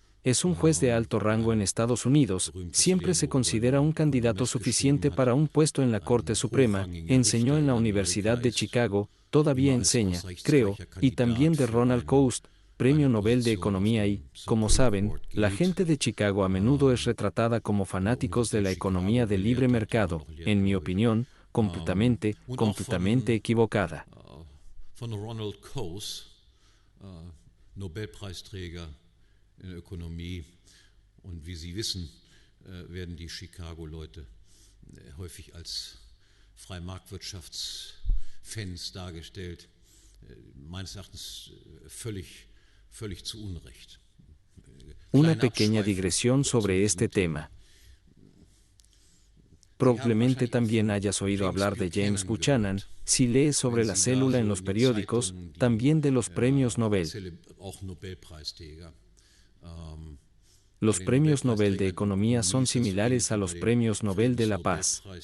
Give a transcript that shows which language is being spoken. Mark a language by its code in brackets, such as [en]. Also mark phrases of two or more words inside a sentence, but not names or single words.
[es] Es un juez de alto rango en Estados Unidos, siempre se considera un candidato suficiente para un puesto en la Corte Suprema, enseñó en la Universidad de Chicago, todavía enseña, creo, y también de Ronald Coase, Premio Nobel de Economía y, como saben, la gente de Chicago a menudo es retratada como fanáticos de la economía de libre mercado, en mi opinión, completamente equivocada. [de] Von Ronald Coase, Nobelpreisträger in der Ökonomie, und wie Sie wissen, werden die Chicago-Leute häufig als Freimarktwirtschaftsfans dargestellt, meines Erachtens völlig zu Unrecht. [es] Una pequeña digresión sobre este tema. Probablemente también hayas oído hablar de James Buchanan, si lees sobre la célula en los periódicos, también de los premios Nobel. Los premios Nobel de Economía son similares a los premios Nobel de la Paz.